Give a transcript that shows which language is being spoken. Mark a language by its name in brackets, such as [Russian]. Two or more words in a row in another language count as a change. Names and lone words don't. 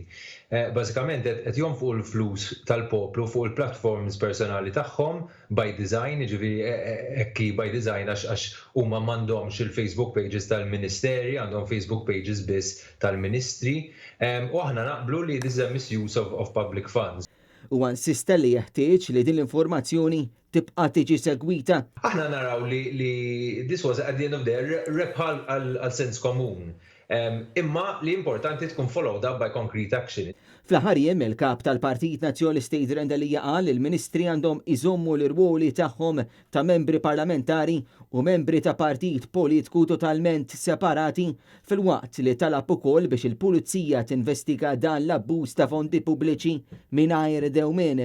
[Maltese] Bażikament qed jonfqu l-flus tal-poplu fuq il-platforms personali tagħhom [English] by design, [Maltese] jiġifieri hekk [English] by design [Maltese] għax huma m'għandhomx il-Facebook pages tal-Ministeri, għandhom Facebook pages biss tal-Ministri, u aħna naqblu li [English] this is a misuse of public funds. [Maltese] U insista li jeħtieġ li din l-informazzjoni tibqa' tiġi segwita. Aħna naraw li [English] this was at the end of the day [Maltese] rebħal għal sens komun. Imma li importanti tkun [English] followed up by concrete action. [Maltese] Fl-aħħar jiem il-kap tal-Partit Nazzjonalisti Rendelija qal il-Ministri għandhom iżommu l-irwoli tagħhom ta' membri parlamentari u membri ta' partit politiku totalment separati fil-waqt li talab ukoll biex il-Pulizija tinvestiga dan l-abbuż ta' fondi pubbliċi mingħajr dewmien.